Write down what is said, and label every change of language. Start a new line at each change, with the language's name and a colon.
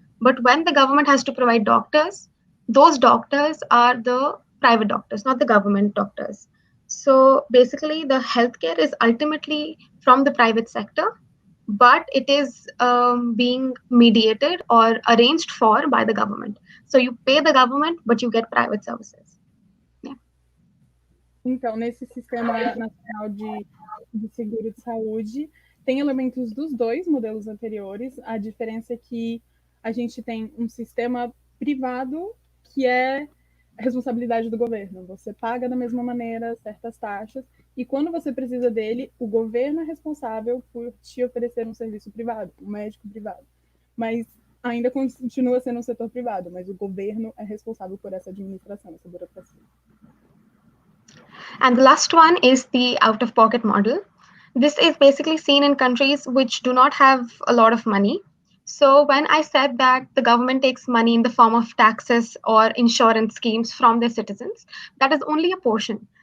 English: But when the government has to provide doctors, those doctors are the private doctors, not the government doctors. So basically, the healthcare is ultimately from the private sector, but it is being mediated or arranged for by the government. So you pay the government, but you get private services. Yeah.
Portuguese: Então, nesse Sistema Nacional de Seguro de Saúde, tem elementos dos dois modelos anteriores. A diferença é que a gente tem um sistema privado que é a responsabilidade do governo. Você paga da mesma maneira certas taxas, e quando você precisa dele, o governo é responsável por te oferecer um serviço privado, um médico privado. Mas ainda continua sendo um setor privado, mas o governo é responsável por essa administração, essa burocracia.
English: And the last one is the out-of-pocket model. This is basically seen in countries which do not have a lot of money. So when I said that the government takes money in the form of taxes or insurance schemes from their citizens, that is only a portion.